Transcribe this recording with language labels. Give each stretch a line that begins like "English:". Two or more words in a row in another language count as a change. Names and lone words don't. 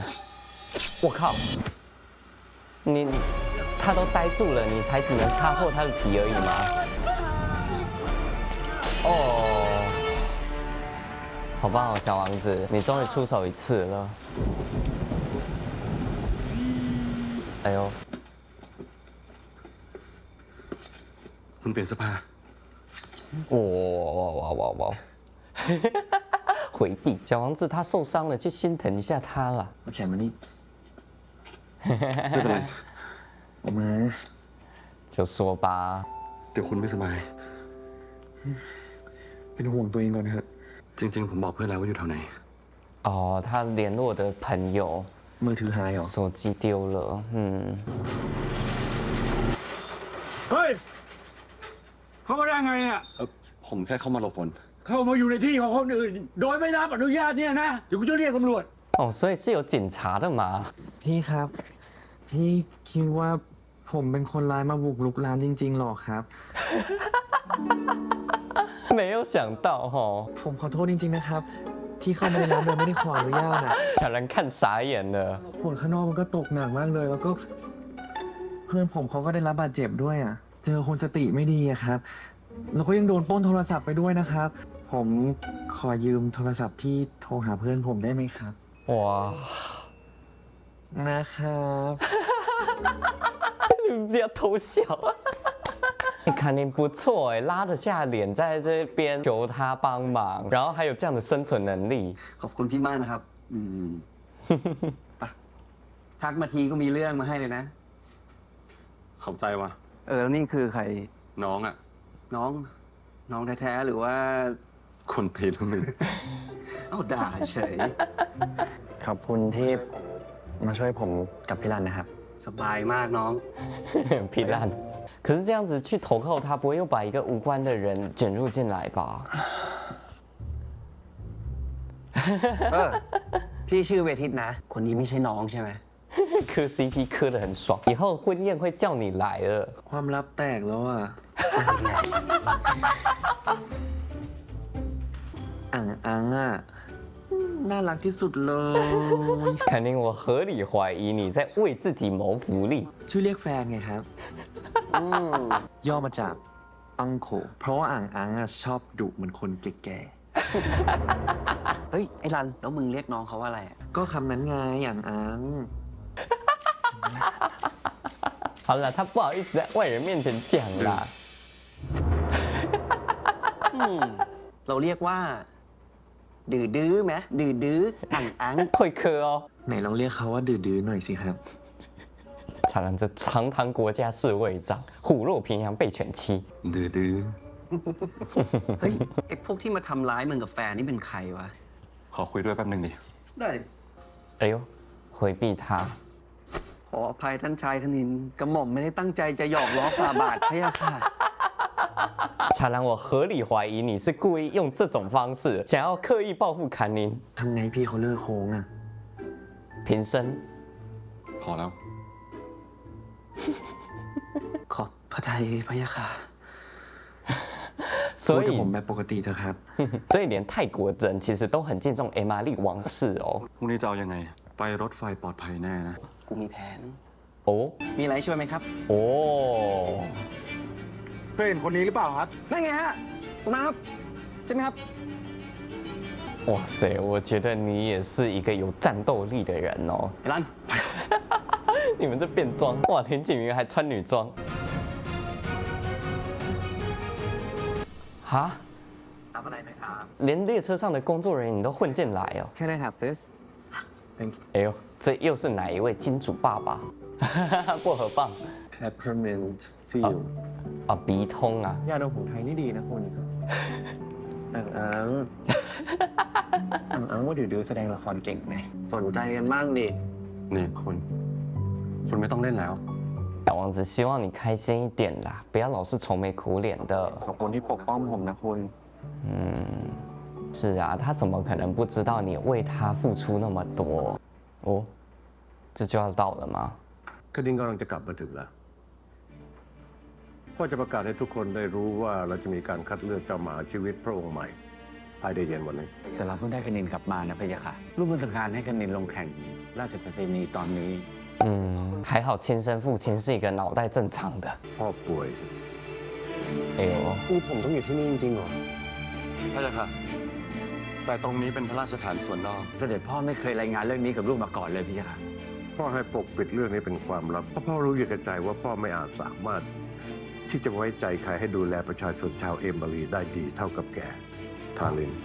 Chinese: 我靠，他都呆住了，你才只能擦破他的皮而已吗？哦，好棒哦，小王子，你终于出手一次了。哎呦，
Thai: คุณเปลี่ยนเสื้อผ้า
Chinese: 哇！回避，小王子他受伤了，去心疼一下他啦。
Thai: เอาแขนมานี่ ไม่เป็นไร ออกมา
Chinese: 就说吧。
Thai: เดี๋ยวคุณไม่สบาย เป็นห่วงตัวเองก่อนเถอะ จริง ๆ ผมบอกเพื่อนแล้วว่าอยู่แถวไหน
Chinese: 哦，他联络的朋友
Thai: มือถือหายเหรอ
Chinese: 手机丢了，
Thai: เฮ้ย เข้ามาได้ไงเนี่ย ผมแค่เข้ามาหลบฝน เข้ามาอยู่ในที่ของคนอื่น โดยไม่รับอนุญาตเนี่ยนะ เดี๋ยวกูจะเรียกตำรวจ
Chinese: 哦，所以是有警察的嘛？
Thai: พี่ครับ พี่คิดว่าผมเป็นคนร้ายมาบุกรุกร้านจริงๆหรอครับ
Chinese: 没有想到哈，
Thai: ผมขอโทษจริงๆนะครับ ที่เข้ามาในร้านโดยไม่ได้ขออนุญาตอ่ะ
Chinese: 小人看傻眼了。
Thai: ฝนข้างนอกมันก็ตกหนักมากเลย แล้วก็เพื่อนผมเขาก็ได้รับบาดเจ็บด้วยอ่ะ เจอคนสติไม่ดีอะครับ แล้วก็ยังโดนปล้นโทรศัพท์ไปด้วยนะครับ ผมขอยืมโทรศัพท์พี่โทรหาเพื่อนผมได้ไหมครับ
Chinese: 哇，
Thai: นะครับ
Chinese: 你们不要偷笑。你肯定不错哎，拉得下脸在这边求他帮忙，然后还有这样的生存能力。
Thai: ขอบคุณพี่มากนะครับ ไปทักมาทีก็มีเรื่องมาให้เลยนะ ขอบใจว่ะ แล้วนี่คือใคร น้องอ่ะ น้องแท้ๆหรือว่า คนตีทั้งหนึ่ง เอาด่าเฉย ขอบคุณที่มาช่วยผมกับพี่รันนะครับ สบายมากน้อง
Chinese: 皮烂。可是这样子去投靠他，不会又把一个无关的人卷入进来吧？
Thai: พี่ชื่อเวทิตนะ คนนี้ไม่ใช่น้องใช่ไหม
Chinese: 磕 CP 磕得很爽，以后婚宴会叫你来了。
Thai: ความลับแตกแล้วอ่ะ อังอ่ะ น่ารักที่สุดเลย
Chinese: 肯定我合理怀疑你在为自己谋福利。
Thai: ชื่อเรียกแฟนไงครับ ย่อมาจากปังโข เพราะว่าอังอ่ะชอบดุเหมือนคนแก่ เฮ้ย ไอ้รัน แล้วมึงเรียกน้องเขาว่าอะไร ๆ ก็คำนั้นไงอัง
Chinese: 好了，他不好意思在外人面前讲啦。
Thai: เราเรียกว่า ดื้อไหมดื้ออัง
Chinese: 会磕哦。
Thai: ไหนลองเรียกเขาว่าดื้อๆหน่อยสิครับ
Chinese: 才让这堂堂国家侍卫长虎落平阳被犬欺。
Thai: ดื้อ เฮ้ย ไอ้พวกที่มาทำร้ายมึงกับแฟนนี่เป็นใครวะ ๆขอคุยด้วยแป๊บหนึ่งดิ ได้
Chinese: 哎呦，回避他。
Thai: ขออภัยท่านชายคณินกระหม่อมไม่ได้ตั้งใจจะหยอกล้อฝ่าบาทพะยะค่ะ
Chinese: 才让我合理怀疑你是故意用这种方式想要刻意报复坎宁。
Thai: ทำไงพี่เขาเลิกโค้งอ่ะ
Chinese: 平身。
Thai: พอแล้ว ขอบพระทัยพะยะค่ะ
Chinese: 所
Thai: พูดกับ
Chinese: 以
Thai: ผมแบบปกติเถอะครับ
Chinese: 所以连泰国人其实都很敬重 A 玛丽王室哦。
Thai: พรุ่งนี้จะเอายังไง ไปรถไฟปลอดภัยแน่นะ กูมีแผน
Chinese: 哦
Thai: มีอะไรช่วยไหมครับ
Chinese: 哦，
Thai: เพื่อนคนนี้หรือเปล่าครับ นั่นไงฮะตรงนั้นครับ ใช่ไหมครับ
Chinese: 哇塞，我觉得你也是一个有战斗力的人哦。
Thai: ไอ้รัน
Chinese: 你们这变装，哇，田景云还穿女装。哈？
Thai: รับอะไรไหมครับ
Chinese: 连列车上的工作人员你都混进来哦。
English: Can I have this? Thank you.
Chinese: 哎呦，这又是哪一位金主爸爸？薄荷棒
English: Peppermint to
Chinese: 啊
English: you.
Chinese: 啊，鼻通啊。
Thai: ยาดมของไทยนี่ดีนะคุณอังว่าดื้อๆแสดงละครเก่งไหม สนใจกันบ้างดิ นี่คุณไม่ต้องเล่นแล้ว
Chinese: 小王子希望你开心一点啦，不要老是愁眉苦脸的。
Thai: ขอบคุณที่ปกป้องผมนะคุณ
Chinese: 是啊，他怎么可能不知道你为他付出那么多？哦，这就要到了吗？
Thai: คณินกำลังจะกลับมาถึงแล้วก็จะประกาศให้ทุกคนได้รู้ว่าเราจะมีการคัดเลือกเจ้าหมาชีวิตพระองค์ใหม่ภายในเย็นวันนี้ แต่เราเพิ่งได้คณินกลับมานะพะยะค่ะรูปมือสังการให้คณินลงแข่งราชประเพณีตอนนี้
Chinese: 还好亲生父亲是一个脑袋正常的。
Thai: พ่อป่วย
Chinese: 哎呦，
Thai: คือผมต้องอยู่ที่นี่จริงๆเหรอ พระเจ้าค่ะ แต่ตรงนี้เป็นพระราชฐานส่วนนอก เสด็จพ่อไม่เคยรายงานเรื่องนี้กับลูกมาก่อนเลยพะยะค่ะ พ่อให้ปกปิดเรื่องนี้เป็นความลับเพราะพ่อรู้อยู่ในใจว่าพ่อไม่อาจสามารถ ที่จะไว้ใจใครให้ดูแลประชาชนชาวเอมิลีได้ดีเท่ากับแกทาริน